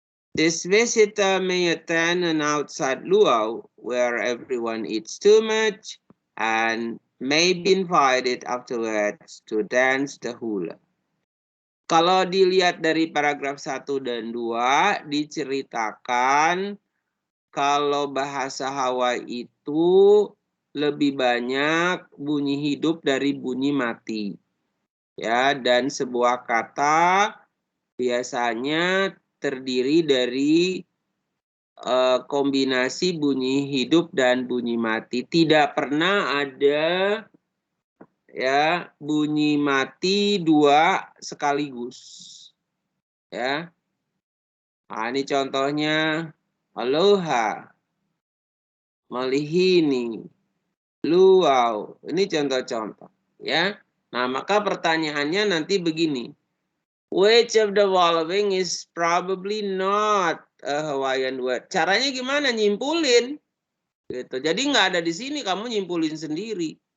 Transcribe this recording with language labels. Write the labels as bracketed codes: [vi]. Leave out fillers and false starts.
[en] This visitor may attend an outside luau where everyone eats too much and may be invited afterwards to dance the hula. [id] Kalau dilihat dari paragraf 1 dan 2 diceritakan kalau bahasa Hawaii itu lebih banyak bunyi hidup dari bunyi mati. Ya, dan sebuah kata biasanya terdiri dari kombinasi bunyi hidup dan bunyi mati. Tidak pernah ada, ya, bunyi mati 2 sekaligus. Ya. Nah, ini contohnya aloha, malihini, luau. Ini contoh-contoh, ya. Nah, maka pertanyaannya nanti begini. [en] Which of the following is probably not a Hawaiian word? [id] Caranya gimana? Nyimpulin. Gitu. Jadi nggak ada di sini, kamu nyimpulin sendiri.